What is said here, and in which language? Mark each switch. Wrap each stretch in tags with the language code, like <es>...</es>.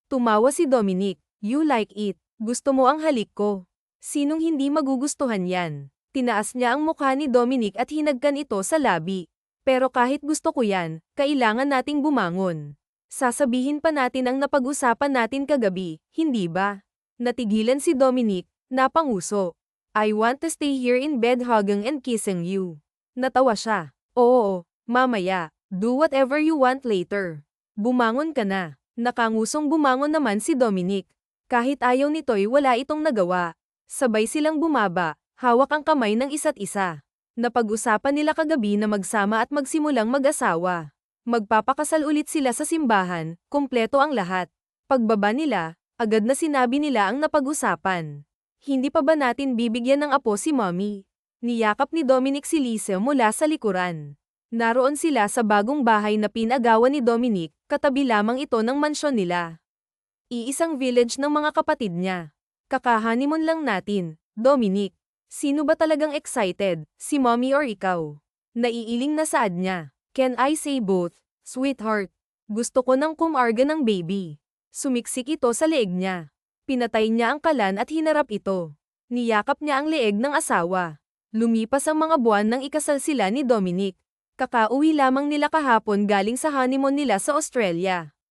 <tl>Tumawa si Dominic.</tl> <en>You like it.</en> <tl>Gusto mo ang halik ko. Sinong hindi magugustuhan yan? Tinaas niya ang mukha ni Dominic at hinagkan ito sa labi. Pero kahit gusto ko yan, kailangan nating bumangon. Sasabihin pa natin ang napag-usapan natin kagabi, hindi ba? Natigilan si Dominic, napanguso.</tl> <en>I want to stay here in bed hugging and kissing you.</en> <tl>Natawa siya. Oo, mamaya.</tl> <en>Do whatever you want later.</en> <tl>Bumangon ka na. Nakangusong bumangon naman si Dominic. Kahit ayaw nito'y wala itong nagawa. Sabay silang bumaba, hawak ang kamay ng isa't isa. Napag-usapan nila kagabi na magsama at magsimulang mag-asawa. Magpapakasal ulit sila sa simbahan, kumpleto ang lahat. Pagbaba nila, agad na sinabi nila ang napag-usapan. Hindi pa ba natin bibigyan ng apo si Mommy? Niyakap ni Dominic si Lisa mula sa likuran. Naroon sila sa bagong bahay na pinagawa ni Dominic, katabi lamang ito ng mansyon nila. Iisang village ng mga kapatid niya. Kakahanimon lang natin, Dominic. Sino ba talagang excited, si Mommy or ikaw? Naiiling na saad niya.</tl> <en>Can I say both, sweetheart?</en> <tl>Gusto ko ng kumarga ng baby. Sumiksik ito sa leeg niya. Pinatay niya ang kalan at hinarap ito. Niyakap niya ang leeg ng asawa. Lumipas ang mga buwan nang ikasal sila ni Dominic. Kakauwi lamang nila kahapon galing sa honeymoon nila sa Australia.</tl>